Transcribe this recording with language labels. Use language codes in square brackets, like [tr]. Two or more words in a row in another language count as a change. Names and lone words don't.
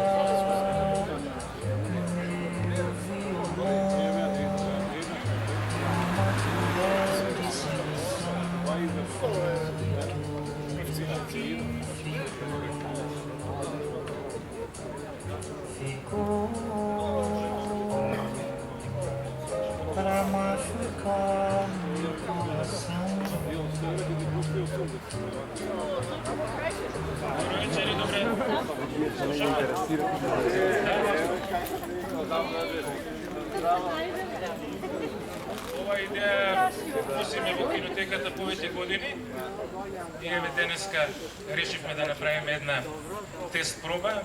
[pt] meu violão, uma colher de solução, ficou pra machucar meu coração. [mk] Ова идеја носиме во кинотеката повеќе години и еве денеска решивме да направиме една тест проба.